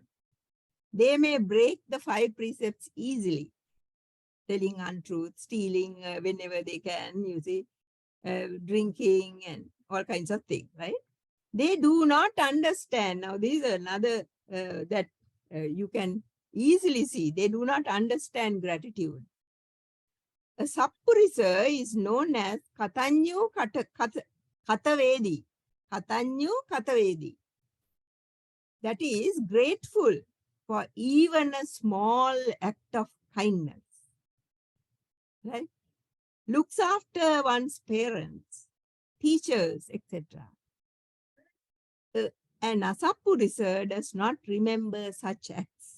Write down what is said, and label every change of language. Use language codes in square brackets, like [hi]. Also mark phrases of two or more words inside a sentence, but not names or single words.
[en] They may break the 5 precepts easily, telling untruth, stealing whenever they can, you see, drinking and all kinds of things, right? They do not understand. Now, this is another that you can easily see. They do not understand gratitude. A sappurisa is known as [pi] katanyu katavedi. Katanyu katavedi. [en] That is grateful for even a small act of kindness. Right? Looks after one's parents, teachers, etc. An asappurisa does not remember such acts.